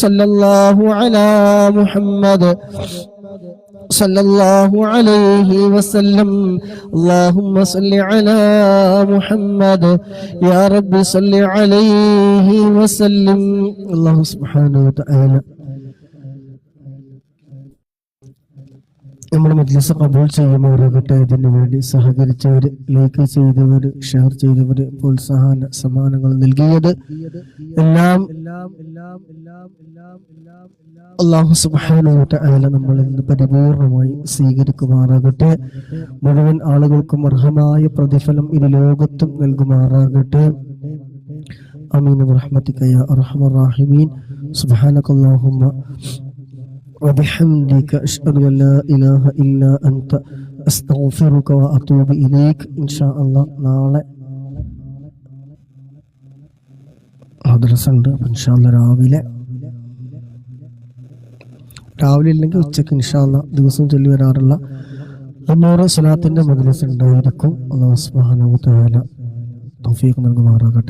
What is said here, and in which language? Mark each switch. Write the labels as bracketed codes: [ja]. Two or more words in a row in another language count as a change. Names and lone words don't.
[ar] صلى الله على محمد صلى الله عليه وسلم. اللهم صل على محمد يا رب صل عليه وسلم. الله سبحانه وتعالى [ml] നമ്മുടെ മജ്‌ലിസ് ഖബൂൽ ചെയ്യുമാറാകട്ടെ. ഇതിനു വേണ്ടി സഹകരിച്ചവർ, ലൈക്ക് ചെയ്തവർ, ഷെയർ ചെയ്തവർ, പ്രോത്സാഹന സമ്മാനങ്ങൾ നൽകിയത് എല്ലാം [ar] الله سبحانه وتعالى [ml] നമ്മളിൽ നിന്ന് പരിപൂർണമായി സ്വീകരിക്കുമാറാകട്ടെ. മുഴുവൻ ആളുകൾക്കും അർഹമായ പ്രതിഫലം ഇരു ലോകത്തും നൽകുമാറാകട്ടെ. [ar] آمين برحمتك يا أرحم الراحمين. സുബ്ഹാനകല്ലാഹുമ്മ وبحمدك أشهد أن لا إله إلا أنت أستغفرك وأتوب إليك. إن شاء الله [ml] നാളെ മദ്രസ ഉണ്ട്. [ar] إن شاء الله [ml] രാവിലെ ഇല്ലെങ്കിൽ ഉച്ചയ്ക്ക് [ar] إن شاء الله [ml] ദിവസവും ചൊല്ലി വരാറുള്ള 100 സ്വലാത്തിന്റെ മജ്‌ലിസ് ഉണ്ടായിരിക്കും. [ar] الله سبحانه وتعالى [ml] തൗഫീഖ് നൽകുമാറാകട്ടെ.